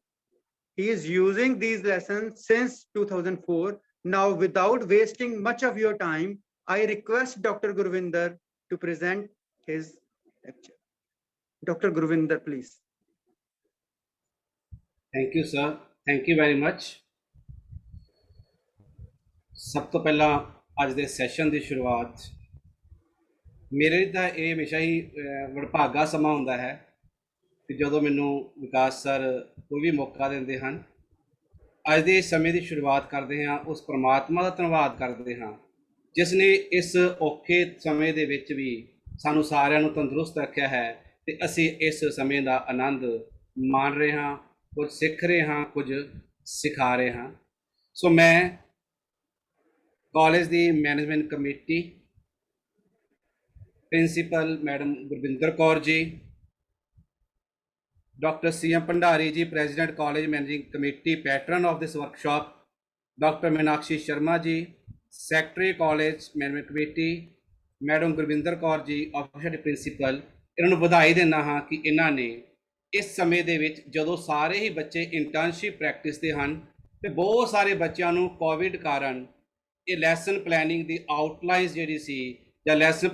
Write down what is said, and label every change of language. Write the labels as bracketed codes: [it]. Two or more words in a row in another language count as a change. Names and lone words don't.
[en] He is using these lessons since 2004. Now, without wasting much of your time, I request Dr. Gurvinder to present his lecture. Dr. Gurvinder, please. Thank you, sir. Thank you very much. [pa] ਸਭ ਤੋਂ ਪਹਿਲਾਂ ਅੱਜ ਦੇ ਸੈਸ਼ਨ ਦੀ ਸ਼ੁਰੂਆਤ ਮੇਰੇ ਲਈ ਤਾਂ ਇਹ ਹਮੇਸ਼ਾ ਹੀ ਵਡਭਾਗਾ ਸਮਾਂ ਹੁੰਦਾ ਹੈ ਕਿ ਜਦੋਂ ਮੈਨੂੰ ਵਿਕਾਸ ਸਰ ਕੋਈ ਵੀ ਮੌਕਾ ਦਿੰਦੇ ਹਨ। ਅੱਜ ਦੇ ਸਮੇਂ ਦੀ ਸ਼ੁਰੂਆਤ ਕਰਦੇ ਹਾਂ ਉਸ ਪਰਮਾਤਮਾ ਦਾ ਧੰਨਵਾਦ ਕਰਦੇ ਹਾਂ ਜਿਸ ਨੇ ਇਸ ਔਖੇ ਸਮੇਂ ਦੇ ਵਿੱਚ ਵੀ ਸਾਨੂੰ ਸਾਰਿਆਂ ਨੂੰ ਤੰਦਰੁਸਤ ਰੱਖਿਆ ਹੈ ਤੇ ਅਸੀਂ ਇਸ ਸਮੇਂ ਦਾ ਆਨੰਦ ਮਾਣ ਰਹੇ ਹਾਂ, ਕੁਝ ਸਿੱਖ ਰਹੇ ਹਾਂ, ਕੁਝ ਸਿਖਾ ਰਹੇ ਹਾਂ। ਸੋ ਮੈਂ ਕਾਲਜ ਦੀ [en] management committee, principal madam [pa] ਗੁਰਵਿੰਦਰ ਕੌਰ ਜੀ, [en] Dr. C.M. Pandari ji, President College Managing Committee, patron of this workshop, Dr. Meenakshi Sharma ji, Secretary College Management Committee, [pa] ਮੈਡਮ ਗੁਰਵਿੰਦਰ ਕੌਰ ਜੀ [en] official principal, [pa] ਇਹਨਾਂ ਨੂੰ ਵਧਾਈ ਦਿੰਦਾ ਹਾਂ ਕਿ ਇਹਨਾਂ ਨੇ ਇਸ ਸਮੇਂ ਦੇ ਵਿੱਚ ਜਦੋਂ ਸਾਰੇ ਹੀ ਬੱਚੇ [en] internship practice [pa] ਤੇ ਹਨ ਤੇ ਬਹੁਤ ਸਾਰੇ ਬੱਚਿਆਂ ਨੂੰ ਕੋਵਿਡ ਕਾਰਨ ਇਹ [en] lesson planning [pa] ਦੀ ਆਊਟਲਾਈਨਸ ਜਿਹੜੀ ਸੀ ਜਾਂ ਲੈਸਨ